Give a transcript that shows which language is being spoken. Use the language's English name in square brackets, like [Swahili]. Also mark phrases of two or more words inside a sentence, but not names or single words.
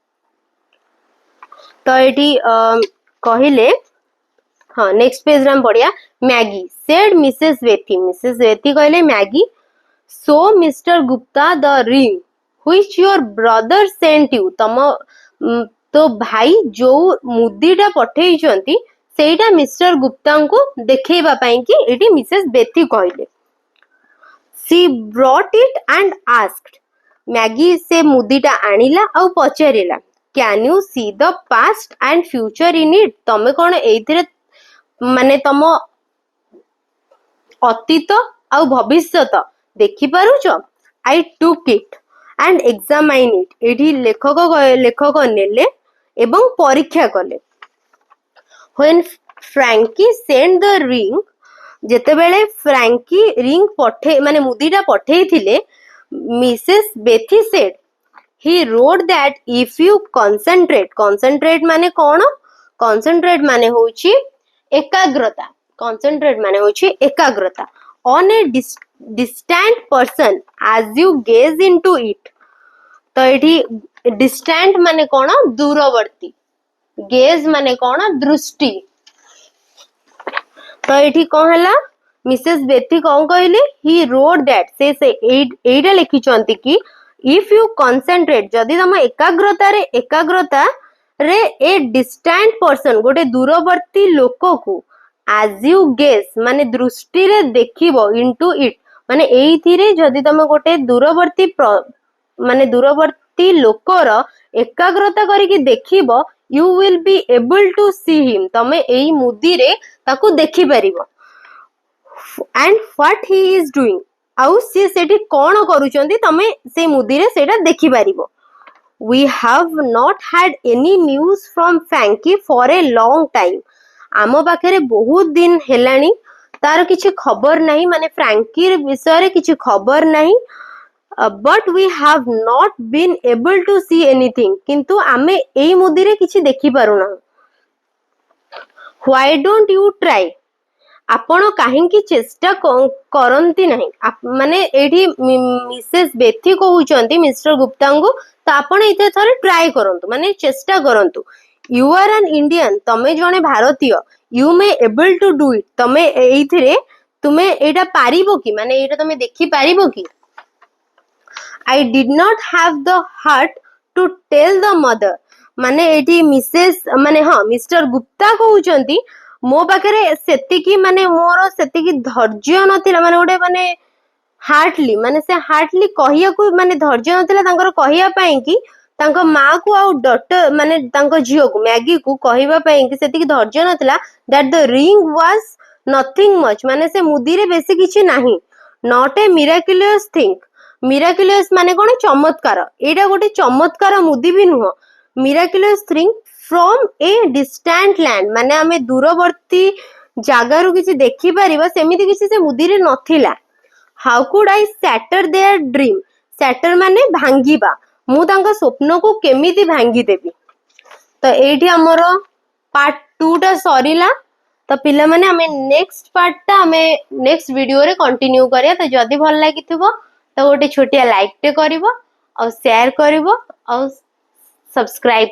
[Odia] ତ ଏଠି କହିଲେ ହଁ [English] next page [Odia] ରେ ଆମେ ପଢ଼ିବା। [English] Maggie said Mrs Bethy. Mrs Bethy कहले Maggie show Mr Gupta the ring which your brother sent you. [Odia] ତମ ତ ଭାଇ ଯୋ ମୁଦିଟା ପଠେଇଛନ୍ତି ସେଇଟା ମିଷ୍ଟର ଗୁପ୍ତାଙ୍କୁ ଦେଖେଇବା ପାଇଁ କି ଏଠି ମିସେସ୍ ବେଥି କହିଲେ। [English] She brought it and asked, [Odia] ମ୍ୟାଗି ସେ ମୁଦିଟା ଆଣିଲା ଆଉ ପଚାରିଲା, [English] Can you see the past and future in it, [Odia] ତମେ କଣ ଏଇଥିରେ ମାନେ ତମ ଅତୀତ ଆଉ ଭବିଷ୍ୟତ ଦେଖିପାରୁଛ? [English] I took it and examine it, [Odia] ଏଠି ଲେଖକ ନେଲେ ଏବଂ ପରୀକ୍ଷା କଲେ। [English] When Frankie sent the ring, [Odia] ଯେତେବେଳେ ଫ୍ରାଙ୍କି ରିଙ୍ଗ ମାନେ ମୁଦିଟା ପଠେଇଥିଲେ, ମିସେସ୍ ବେଥି [English] said, he wrote that if you concentrate [Odia] ମାନେ କଣ? concentrate ମାନେ ହଉଛି ଏକାଗ୍ରତା, [English] on a distant person as you gaze into it, [Odia] ତ ଏଠି distant ମାନେ କଣ? ଦୂରବର୍ତ୍ତୀ, ଗେଜ୍ ମାନେ କଣ? ଦୃଷ୍ଟି। ତ ଏଠି କଣ ହେଲା? ମିସେସ୍ ବେଥି କଣ କହିଲେ? [English] He wrote that, [Odia] ସେ ଏଇଟା ଲେଖିଛନ୍ତି କି [English] if you concentrate, [Odia] ଯଦି ତମ ଏକାଗ୍ରତାରେ [English] a distant person, [Odia] ଗୋଟେ ଦୂରବର୍ତ୍ତୀ ଲୋକକୁ, [English] as you gaze [Odia] ମାନେ ଦୃଷ୍ଟିରେ ଦେଖିବ, [English] into it [Odia] ମାନେ ଏଇଥିରେ ଯଦି ତମେ ଗୋଟେ ଦୂରବର୍ତ୍ତୀ ଲୋକର ଏକାଗ୍ରତା କରିକି ଦେଖିବ, [English] you will be able to see him, [Odia] ତମେ ଏଇ ମୁଦିରେ ତାକୁ ଦେଖିପାରିବ। [English] and what he is doing, [Odia] ଆଉ ସିଏ ସେଠି କଣ କରୁଛନ୍ତି ତମେ ସେଇ ମୁଦିରେ ସେଇଟା ଦେଖିପାରିବ। [English] we have not had any news from Frankie for a long time, [Odia] ଆମ ପାଖରେ ବହୁତ ଦିନ ହେଲାଣି ତାର କିଛି ଖବର ନାହିଁ, ମାନେ ଫ୍ରାଙ୍କି ବିଷୟରେ କିଛି ଖବର ନାହିଁ। [English] but we have not been able to see anything, [Odia] କିନ୍ତୁ ଆମେ ଏଇ ମୁଦିରେ କିଛି ଦେଖିପାରୁନାହୁଁ। [English] why don't you try, [Odia] ଆପଣ କାହିଁକି ଚେଷ୍ଟା କରନ୍ତି ନାହିଁ? ମାନେ ଏଇଠି ମିସେସ୍ ବେଥି କହୁଛନ୍ତି ମିଷ୍ଟର ଗୁପ୍ତାଙ୍କୁ, ତ ଆପଣ ଏଇଥିରେ ଥରେ ଟ୍ରାଏ କରନ୍ତୁ, ମାନେ ଚେଷ୍ଟା କରନ୍ତୁ। [English] You are an Indian, [Odia] ତମେ ଜଣେ ଭାରତୀୟ। [English] You may able to do it, [Odia] ତମେ ଏଇଟା ପାରିବ କି, ମାନେ ଏଇଟା ତମେ ଦେଖିପାରିବ କି? [English] I did not have the heart to tell the mother, [Odia] ମାନେ ଏଇଠି ମିଷ୍ଟର ଗୁପ୍ତା କହୁଛନ୍ତି ମୋ ପାଖରେ ସେତିକି, ମାନେ ମୋର ସେତିକି ଧୈର୍ଯ୍ୟ ନଥିଲା, ମାନେ ହାର୍ଟଲି କହିବାକୁ, ମାନେ ଧୈର୍ଯ୍ୟ ନଥିଲା ତାଙ୍କର କହିବା ପାଇଁ କି ତାଙ୍କ ମାକୁ ଆଉ ଡଟର, ମାନେ ତାଙ୍କ ଝିଅକୁ ମ୍ୟାଗିକୁ କହିବା ପାଇଁ କି ସେତିକି ଧୈର୍ଯ୍ୟ ନଥିଲା [English] that the ring was nothing much, [Odia] ମାନେ ସେ ମୁଦିରେ ବେଶୀ କିଛି ନାହିଁ। [English] not a miraculous thing, miraculous [Odia] ମାନେ କଣ? ଚମତ୍କାର, ଏଇଟା ଗୋଟେ ଚମତ୍କାର ମୁଦି ବି ନୁହଁ। [English] miraculous thing from a distant land, [Odia] ମାନେ ଆମେ ଦୂରବର୍ତ୍ତୀ ଜାଗାରୁ କିଛି ଦେଖିପାରିବା ସେମିତି କିଛି ସେ ମୁଦିରେ ନଥିଲା। [English] how could I shatter their dream, shatter [Odia] ମାନେ ଭାଙ୍ଗିବା, ମୁଁ ତାଙ୍କ ସ୍ୱପ୍ନକୁ କେମିତି ଭାଙ୍ଗିଦେବି। ତ ଏଇଠି ଆମର ପାର୍ଟ 2 ଟା ସରିଲା। ତ ପିଲାମାନେ ଆମେ ନେକ୍ସଟ ପାର୍ଟଟା ଆମେ ନେକ୍ସଟ ଭିଡିଓରେ କଣ୍ଟିନ୍ୟୁ କରିବା। ତ ଯଦି ଭଲ ଲାଗିଥିବ ତ ଗୋଟେ ଛୋଟିଆ ଲାଇକ୍ ଟେ କରିବ, ଆଉ ସେୟାର କରିବ, ଆଉ ସବସ୍କ୍ରାଇବ କରିବ।